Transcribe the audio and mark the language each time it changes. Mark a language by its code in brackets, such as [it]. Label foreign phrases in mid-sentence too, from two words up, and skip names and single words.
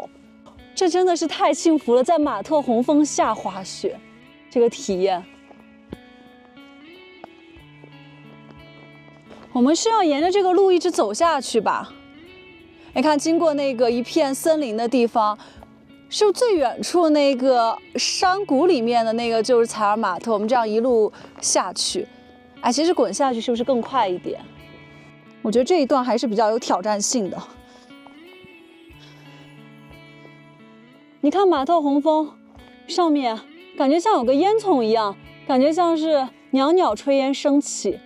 [zh] 這真的是太幸福了，在馬特洪峰下滑雪，這個體驗。我們是要沿着這個路一直走下去吧？你看，經過那個一片森林的地方，是不是最遠處那個山谷裡面的那個就是采爾馬特？我们這樣一路下去，其實滾下去是不是更快一點？我覺得這一段還是比較有挑戰性的。你看馬特洪峰上面，感覺像有個煙囪一樣，感覺像是裊裊炊煙升起。